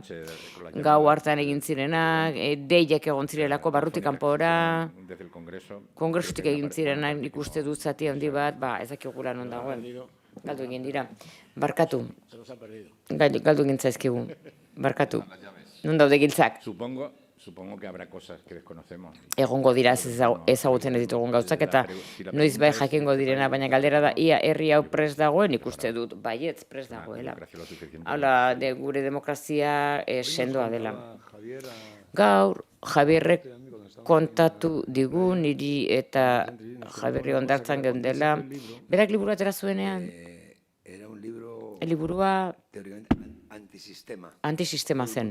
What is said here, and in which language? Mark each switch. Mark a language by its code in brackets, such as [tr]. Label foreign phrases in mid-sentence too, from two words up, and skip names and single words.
[eu] Gau hartan egin zirenak, deiak egon zirelako barrutik kanpora, kongresutik egin zirenak ikuste dut zati handi bat, ez dakigula non dagoen. Galdu egin dira. Barkatu. Galdu egin zaizkigu. Barkatu. Non daude giltzak? [es] Supongo que habrá cosas que desconocemos. [eu] Egongo dira ezagutzen ez ditugun gauzak eta noiz bai jakingo direna, baina galdera da, ia herri hau prest dagoen, ikuste dut, baietz prest dagoela. Hala, gure demokrazia sendoa dela. Gaur, Javierrek kontatu digu, niri eta Javierri ondartzan geundela, berak liburua atera zuenean, liburua antisistema zen.